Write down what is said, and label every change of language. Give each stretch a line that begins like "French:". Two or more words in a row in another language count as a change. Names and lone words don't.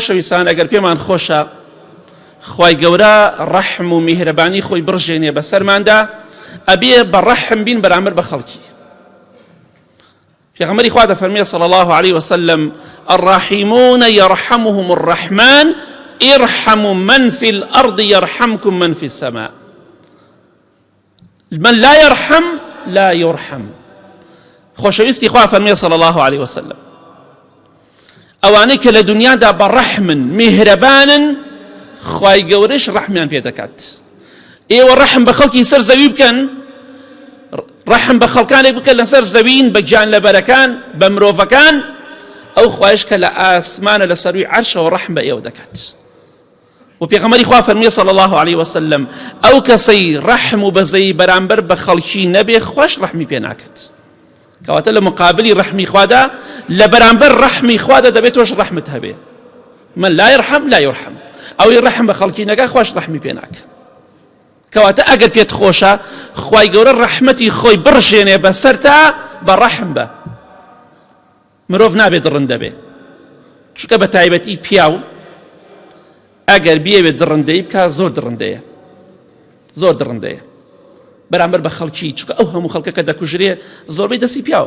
Central Kurdish: خۆشەویستان ئەگەر پێمان خۆشە خوای گەورە ڕەحم و میهرەبانی خۆی بڕژێنێ بەسەرماندا ئەبێ بە ڕەحم بین بەرامبەر بە خەڵکی. پێغەمبەری خوا دەفەرمێ
Arabic: صلی الله عليه وسلم الراحمون يرحمهم الرحمن ارحموا من في الأرض يرحمكم من في السماء. من لا يرحم لا يرحم.
Central Kurdish: خۆشەویستی خوا فەرمێ
Arabic: صلی الله عليه وسلم
Central Kurdish: ئەوانەی کە لە دنیادا بە ڕەحمن میهرەبانن خوای گەورەش ڕەحمیان پێ دەکات. ئێوە ڕەحم بە خەڵکی سەر زەوی بکەن، ڕەحم بە خەڵکانێک بکەن لەسەر زەوین بە گیانلەبەرەکان بە مرۆڤەکان، ئەو خوایش کە لە ئاسمانە لە سەروی عەرشەوە ڕەحم بە ئێوە دەکات. و پێغەمبەری خوا فەرمووی
Arabic: صلی الله عليه وسلم
Central Kurdish: ئەو کەسەی ڕەحم و بەزەی بەرامبەر بە خەڵکی نەبێ خوش ڕەحمی پێ ناکات. کەواتە لە مقابلی ڕەحمی خوادا لە بەرامبەر ڕەحمی خوادا دەبێت تۆش ڕەحمت هەبێ.
Arabic: من لا يرحم لا يرحم.
Central Kurdish: ئەوەی ڕەحم بە خەڵکی نەکا خوش ڕەحمی پێ ناکات. کەواتە ئەگەر پێت خۆشە خوای گەورە ڕەحمەتی خۆی بڕژێنێ بەسەر تا بە ڕەحم بە. مرۆڤ نابێت ڕەندە بێ، چونکە بە تایبەتی پیاو ئەگەر بیەوێت دڕندەی بکە زۆر دڕندەیە، زۆر دڕندەیە بەرامبەر بە خەڵکی، چونکە ئەو هەموو خەڵکەکە دەکوژرێ زۆربەی دەستی پیاوە.